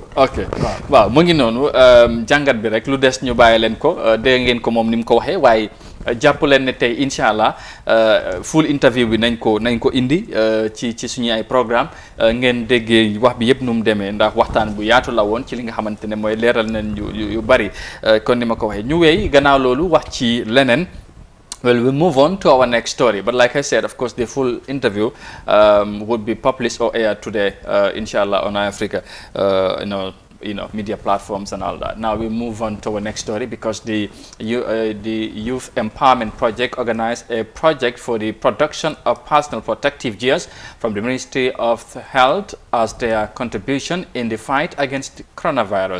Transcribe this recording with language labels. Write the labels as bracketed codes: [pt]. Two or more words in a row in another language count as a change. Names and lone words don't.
[wo] ok waaw mu ngi noonu jàngat bi rek lu des ñu bàyyi leen ko dégg ngeen ko moom ni mu ko waxee waaye jàpp leen ne tey [ar] إن شاء الله [en] full interview [wo] bi nañ ko indi ci suñu ay programme ngeen déggee wax bi yëpp nu mu demee ndax waxtaan bu yaatu la woon ci li nga xamante ne mooy leeral nañ yu bari kon ni ma ko waxee ñu wéy gannaaw loolu wax ci leneen. [en] Well, we'll move on to our next story. But like I said, of course, the full interview would be published or aired today, inshallah, on Africa, media platforms and all that. Now we move on to our next story, because the Youth Empowerment Project organized a project for the production of personal protective gears from the Ministry of Health as their contribution in the fight against coronavirus.